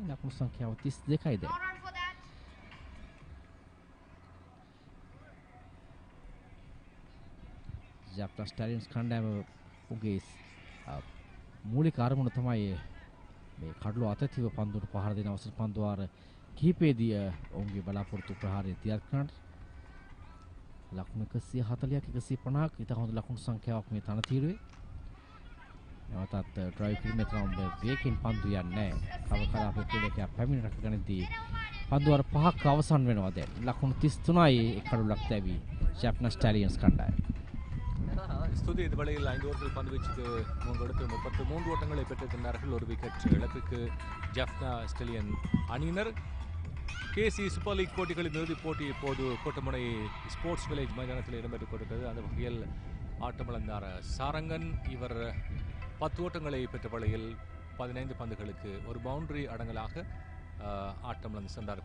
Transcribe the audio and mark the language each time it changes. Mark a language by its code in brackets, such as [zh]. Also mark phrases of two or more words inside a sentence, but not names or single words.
[si] ලකුණු සංඛ්‍යාව 32යි දැන්. Jaffna Stallions කණ්ඩායම උගේ මූලික අරමුණ තමයි මේ කඩළු අතතිව පන්දුවට පහර දෙන අවසර පන්දු වාර කිහිපයේදී ඔවුන්ගේ බලාපොරොත්තු ප්‍රහාරය තියාග කරන්නට ලකුණු 140ක් 150ක් ඉතා හොඳ ලකුණු සංඛ්‍යාවක් මේ තනතිරුවේ. නැවතත් ඩ්‍රයිව් කිරීමේ තරම් වේගකින් පන්දු යන්නේ නැහැ. කව කලාපයේ ක්‍රීඩකයා පැමිණ රැක ගනිද්දී පන්දු වාර 5ක් අවසන් වෙනවා දැන්. ලකුණු 33යි කඩුලක් දැවි Jaffna Stallions කණ්ඩායම. [ta] ஸ்துதி இந்த வேளையில் 5 ஓவர்கள் பந்து வீச்சுக்கு 3 எடுத்து 33 ஓட்டங்களை பெற்றிருக்கின்றார்கள். ஒரு விக்கெட் இழப்புக்கு ஜாஃப்னா ஸ்டெலியன் அணியினர். கேசி சூப்பர் லீக் போட்டிகளின் இறுதிப் போட்டி இப்போது கோட்டமுனை ஸ்போர்ட்ஸ் வில்லேஜ் மைதானத்தில் இடம்பெற்றுக் கொண்டிருக்கிறது. அந்த வகையில் ஆட்டமிழந்தார் சாரங்கன். இவர் 10 ஓட்டங்களை பெற்ற வேளையில் 15 பந்துகளுக்கு ஒரு பவுண்டரி அடங்கலாக ஆட்டமிழந்து சென்றார்.